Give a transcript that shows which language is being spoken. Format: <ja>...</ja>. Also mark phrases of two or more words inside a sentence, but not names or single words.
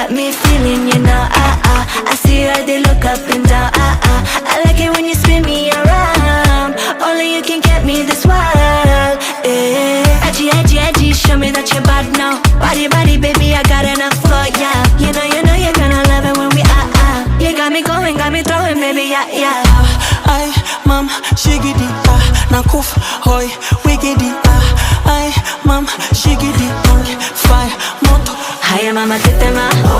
<en>me feeling, you know, I see how they look up and down, I like it when you spin me around. Only you can get me this wild, yeah. Edgy, edgy, edgy, show me that you're bad now. Body, body, baby, I got enough for ya. You know, you're gonna love it when we you got me going, got me throwing, baby, yeah, yeah.</en> <sw>Ay, mam, shigidi, nakuf, hoy, wigidi, ay, mam, shigidi, fire, moto. Haya mama tetema,</sw>